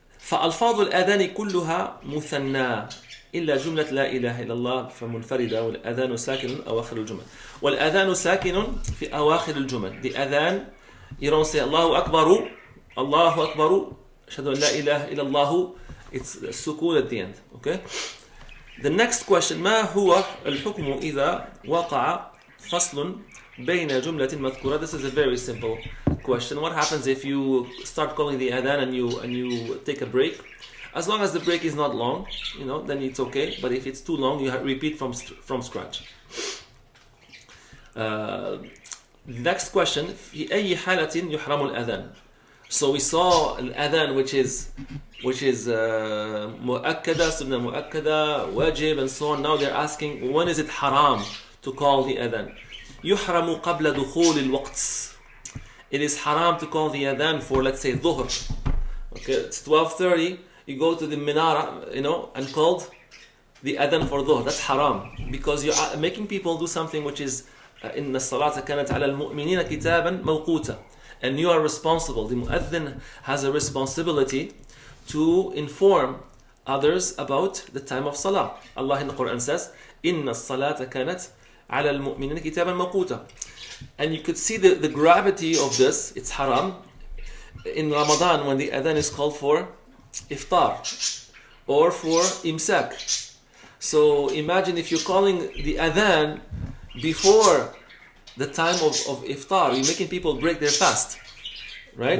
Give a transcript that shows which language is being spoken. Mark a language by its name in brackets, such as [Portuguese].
[Arabic] فألفاظ الآذان كلها مثنى إلا جملة لا إله إلا الله فمنفردة والآذان ساكن أواخر الجمل والآذان ساكن في أواخر الجمل. [English] The adhan, you don't say Allahu Akbar, Allahu Akbar, [Arabic] أشهد أن لا إله إلا الله. [English] It's sukun at the end. Okay. The next question: [Arabic] ما هو الحكم إذا وقع فصل بين جملة مذكورة? [English] This is a very simple question. What happens if you start calling the adhan and you take a break? As long as the break is not long, then it's okay. But if it's too long, you repeat from scratch. Next question: [Arabic] في أي حالة يحرم الأذان? [English] So we saw الأذان which is مؤكدة, sunnah مؤكدة, wajib, and so on. Now they're asking, when is it haram to call the adhan? [Arabic] يحرم قبل دخول الوقت. [English] It is haram to call the adhan for, let's say, dhuhr. Okay, it's 12:30. You go to the minara, and called the adhan for dhuhr. That's haram because you are making people do something which is [Arabic] إن الصلاة كانت على المؤمنين كتابا موقوتا, [English] and you are responsible. The mu'adhin has a responsibility to inform others about the time of salah. Allah in the Quran says, [Arabic] إن الصلاة كانت على المؤمنين كتابا موقوتا. [English] And you could see the gravity of this. It's haram in Ramadan when the adhan is called for iftar or for imsak. So imagine if you're calling the adhan before the time of iftar, you're making people break their fast, right?